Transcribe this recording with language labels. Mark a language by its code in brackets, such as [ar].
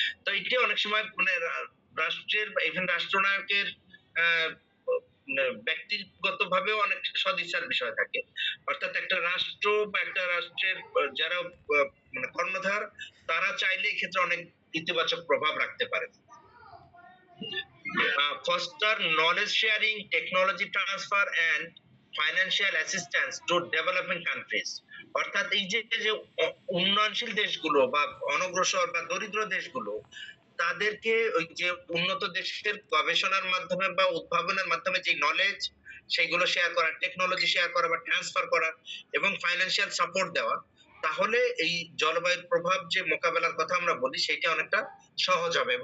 [bn] তো এটি অনেক সময় মানে রাষ্ট্রের বা ইভেন রাষ্ট্রনায়কের আহ ব্যক্তিগত ভাবেও অনেক সদিচ্ছার বিষয় থাকে। অর্থাৎ একটা রাষ্ট্র বা একটা রাষ্ট্রের যারা মানে কর্ণধার, তারা চাইলে এক্ষেত্রে অনেক ইতিবাচক প্রভাব রাখতে পারে। [en] Foster knowledge sharing, technology transfer and financial assistance to developing countries. [bn] অর্থাৎ এই যে উন্নয়নশীল দেশগুলো বা অনগ্রসর বা দরিদ্র দেশগুলো, তাদেরকে ওই যে উন্নত দেশের গবেষণার মাধ্যমে বা উদ্ভাবনের মাধ্যমে যে নলেজ, সেগুলো শেয়ার করা, টেকনোলজি শেয়ার করা বা ট্রান্সফার করা এবং ফাইন্যান্সিয়াল সাপোর্ট দেওয়া, তাহলে এই জলবায়ুর প্রভাব যে মোকাবেলার কথা আমরা বলি, সেটা অনেকটা সহজ হবে।